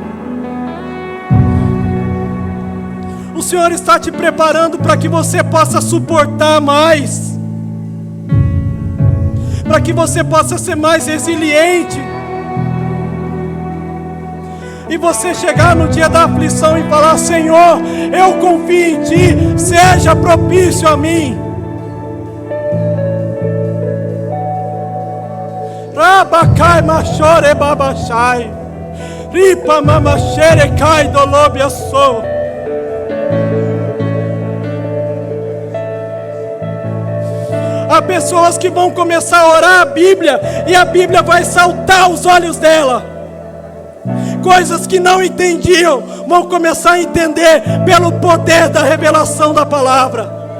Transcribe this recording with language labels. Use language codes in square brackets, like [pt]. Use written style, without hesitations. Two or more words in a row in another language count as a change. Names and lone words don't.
[pt] O Senhor está te preparando para que você possa suportar mais, para que você possa ser mais resiliente, e você chegar no dia da aflição e falar: Senhor, eu confio em Ti, seja propício a mim. Rabacai machore babachai, ripa mamachere cai dolobiaçou. Há pessoas que vão começar a orar a Bíblia e a Bíblia vai saltar aos olhos dela. Coisas que não entendiam vão começar a entender pelo poder da revelação da palavra.